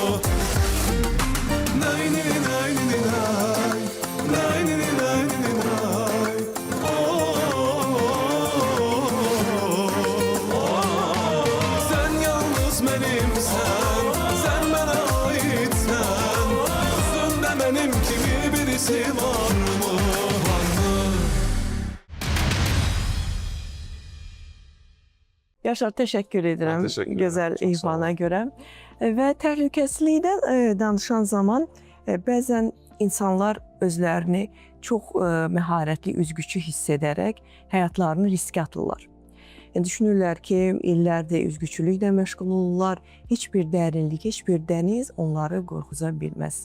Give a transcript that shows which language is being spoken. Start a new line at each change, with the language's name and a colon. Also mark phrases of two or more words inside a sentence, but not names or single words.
Turkish: Sen yalnız benimsen, sen bana aitsen, özümde benim kimi birisi var mı?
Azerbaijani: Yaşar, təşəkkür edirəm Mən təşəkkür edirəm, gözəl çox sağ olun. ifana görə. Və təhlükəsizlikdən danışan zaman bəzən insanlar özlərini çox məharətli, üzgüçü hiss edərək həyatlarını riskə atırlar. Düşünürlər ki, illərdir üzgüçülüklə məşğul olurlar, heç bir dərinlik, heç bir dəniz onları qorxuza bilməz.